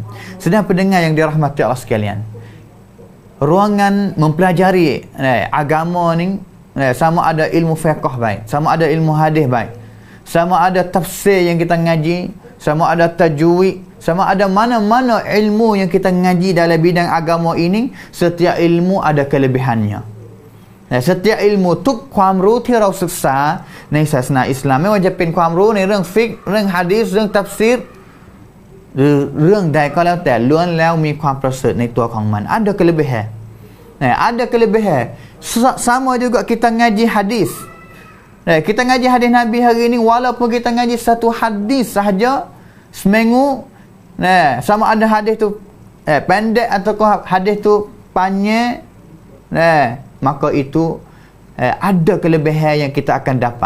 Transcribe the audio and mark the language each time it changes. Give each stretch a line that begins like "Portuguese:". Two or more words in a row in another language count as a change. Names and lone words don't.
Malay: Sedang pendengar yang dirahmati Allah sekalian, ruangan mempelajari agama ni, sama ada ilmu fiqh baik, sama ada ilmu hadis baik, sama ada tafsir yang kita ngaji, sama ada tajwid, sama ada mana-mana ilmu yang kita ngaji dalam bidang agama ini, setiap ilmu ada kelebihannya. Setiap ilmu
Thai: ทุกความรู้ที่เราศึกษาในศาสนาอิสลามไม่ว่าจะเป็นความรู้ในเรื่องฟิกห์เรื่องหะดีษเรื่องตัฟซีรหรือเรื่องใดก็แล้วแต่ล้วนแล้วมีความประเสริฐในตัวของมัน
Malay: ada kelebihan. Ada kelebihan. Sama juga kita ngaji hadis. Kita ngaji hadis Nabi hari ini, walaupun kita ngaji satu hadis sahaja seminggu, sama ada hadis tu pendek atau hadis tu panjang, maka itu ada kelebihan yang kita akan dapat.